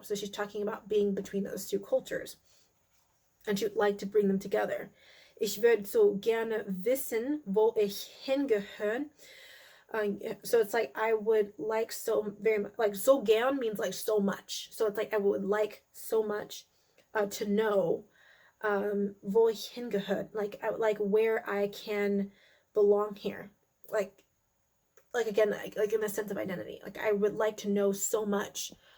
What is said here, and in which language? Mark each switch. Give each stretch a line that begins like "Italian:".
English: So she's talking about being between those two cultures. And she would like to bring them together.
German: Ich würde so gerne wissen, wo ich hingehöre.
English: So it's like I would like so very much, like so gern means like so much. So it's like I would like so much to know
German: wo ich hingehöre.
English: Like I would like where I can belong here. Like again, like in the sense of identity. Like I would like to know so much.